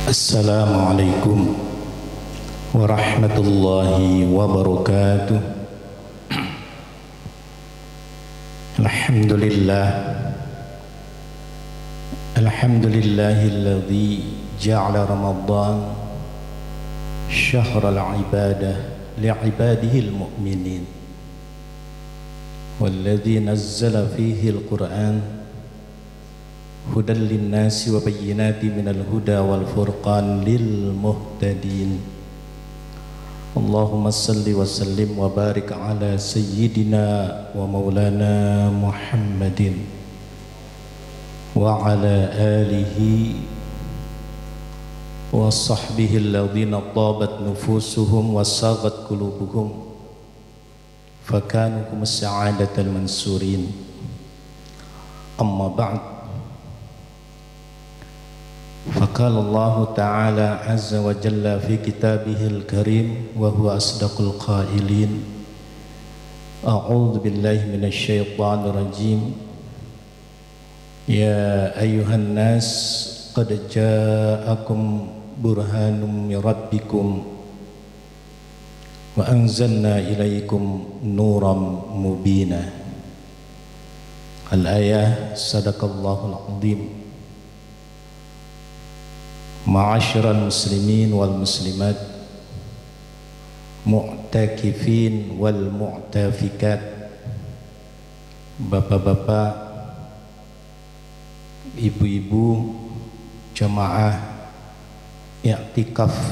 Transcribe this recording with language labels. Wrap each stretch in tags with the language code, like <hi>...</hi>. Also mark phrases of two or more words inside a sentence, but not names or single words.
<ar>السلام عليكم ورحمة الله وبركاته. الحمد لله، الحمد لله الذي جعل رمضان شهر العبادة لعباده المؤمنين والذي نزل فيه القرآن هدى للناس وبينات من الهدى والفرقان للمهتدين. اللهم صل وسلم وبارك على سيدنا ومولانا محمد وعلى آله وصحبه الذين طابت نفوسهم وصفت قلوبهم فكانوا هم السادة المنصورين. أما بعد. فقال الله تعالى عز وجل في كتابه الكريم وهو أصدق القائلين أعوذ بالله من الشيطان الرجيم يا أيها الناس قد جاءكم برهان من ربكم وأنزلنا إليكم نورا مبينا. الآية صدق الله العظيم. معاشر المسلمين والمسلمات، المعتكفين والمعتكفات,</ar> <id>bapak-bapak, ibu-ibu, jamaah i'tikaf</id>